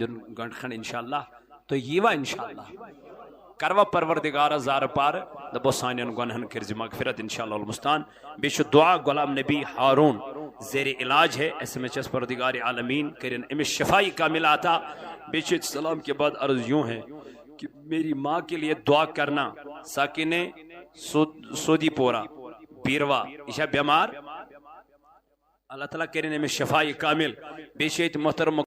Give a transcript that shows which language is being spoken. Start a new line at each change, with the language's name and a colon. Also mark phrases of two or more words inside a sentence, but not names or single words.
Kashmiri: دیُن گٲنٛٹہٕ کھنٛڈ انشاءاللہ تُہۍ ییٖوا انشاءاللہ کروا پروردگارس زارٕ پارٕ دپو سانٮ۪ن گۄنہن کٔرزِ مغفرت انشاءاللہ المستان بیٚیہِ چھُ دعا غلام نبی ہارون
Urdu: زیر علاج ہے
Kashmiri: ایس ایم ایچ ایس پروردگار عالمین کرن امس شفائی کامل عطا بیٚیہِ چھُ
Urdu: سلام کے بعد عرض یوں ہے کہ میری ماں کے لیے دعا کرنا
Kashmiri: ساکن سودی پورہ بیروا یہ چھا بیمار اللہ تعالیٰ کرن امس شفائی کامل بیٚیہِ چھُ ییٚتہِ محترم